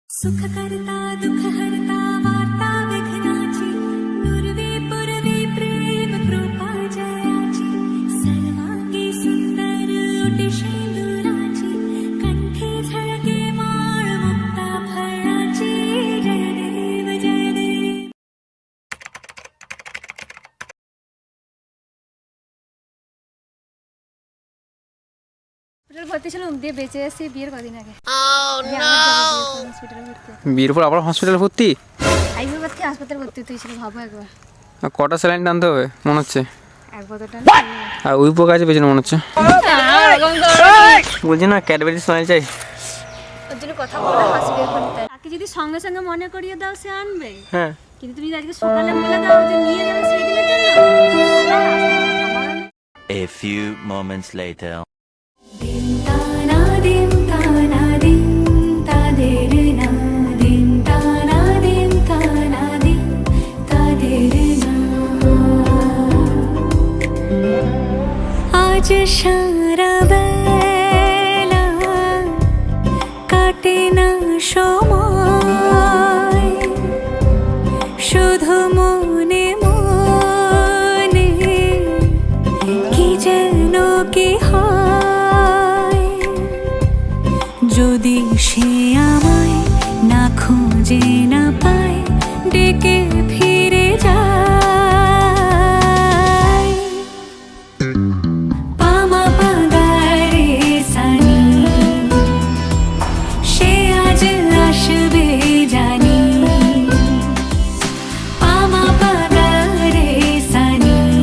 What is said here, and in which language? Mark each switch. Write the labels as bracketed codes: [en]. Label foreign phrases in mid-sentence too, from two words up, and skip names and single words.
[mr] सुख करता दुख हरता वार्ता विघ्नाची पूर्वी पूर्वी प्रेम कृपा जयाची सर्वांगी सुंदर ओटी शेंदुराची कंठी झळके माळ मुक्ता फळाची जय देव जय देव। [bn] ভর্তি ছিলাম দিয়ে বেঁচে আসছি বিয়ের কদিন আগে। বিয়ের পর আবার হসপিটালে ভর্তি? আইসিইউ ভর্তি হাসপাতালে ভর্তি হয়েছিল, ভাবো একবার। কটা স্যালাইন টানতে হবে মনে হচ্ছে? এক বোতলটা আর ওই পোকা আছে পেছনে মনে হচ্ছে। বলছি না ক্যাডবেরি স্মাইল চাই, ওর জন্য কথা বলে হাসি বের করতে। তাকে যদি সঙ্গে সঙ্গে মনে করিয়ে দাও সে আনবে, হ্যাঁ কিন্তু তুমি আজকে সকালে বলে দাও যে নিয়ে যাবে সেই দিনের জন্য। [en] A few moments later. दिन ताना दिन ताना दिन तादेर ना दिन ताना दिन ताना दिन तादेर ना [bn] আজ সারা বেলা কাটে না সময় শুধু মনে মনে কি যেন কি হয় যদি সে আমায় না খুঁজে না পায় ডেকে ফিরে যায় পামা পাগারে সানি সে আজ আসবে জানি পামা পাগারে সানি